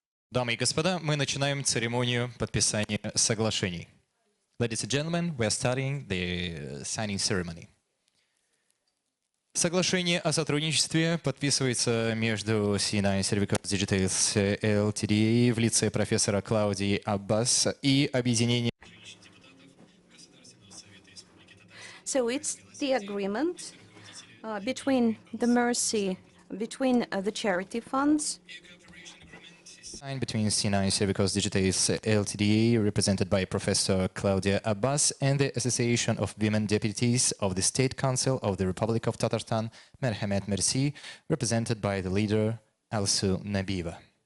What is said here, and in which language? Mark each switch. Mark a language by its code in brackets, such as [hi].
[ru] Дамы и господа, мы начинаем церемонию подписания соглашений. [en] Ladies and gentlemen, we are starting the signing ceremony. [ru] Соглашение о сотрудничестве подписывается между C9 Servicos Digitals Ltd в лице профессора Клаудии Аббас и объединения. [en] So it's the agreement between the Mercy, between the charity funds. Signed between C9 Servicos Digitals Ltd, represented by Professor Claudia Abbas, and the Association of Women Deputies of the State Council of the Republic of Tatarstan, Merhamet Merci, represented by the leader Alsu Nabieva.